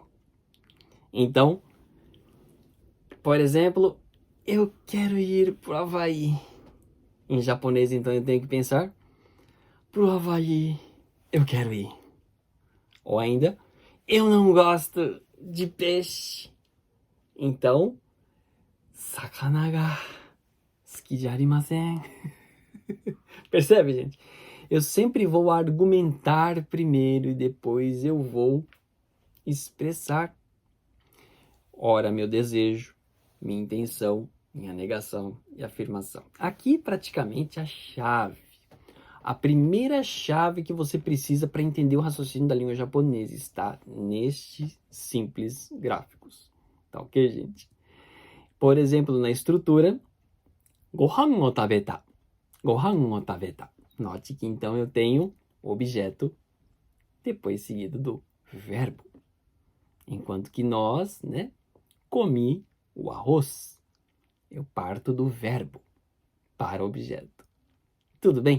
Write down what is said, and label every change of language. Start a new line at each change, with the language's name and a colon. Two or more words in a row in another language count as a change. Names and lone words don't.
Portuguese: Então, por exemplo, eu quero ir para o Havaí. Em japonês, então, eu tenho que pensar, para o Havaí, eu quero ir. Ou ainda, eu não gosto de peixe. Então,
Japanese: 魚が好きじゃありません.
Portuguese: Percebe, gente? Eu sempre vou argumentar primeiro e depois eu vou expressar. Ora, meu desejo, minha intenção, minha negação e afirmação. Aqui, praticamente, a chave. A primeira chave que você precisa para entender o raciocínio da língua japonesa está nestes simples gráficos. Tá ok, gente? Por exemplo, na estrutura,
Japanese: ご飯を食べた. ご飯を食べた.
Portuguese: Note que então eu tenho objeto depois seguido do verbo. Enquanto que nós, né, comi o arroz. Eu parto do verbo para o objeto. Tudo bem?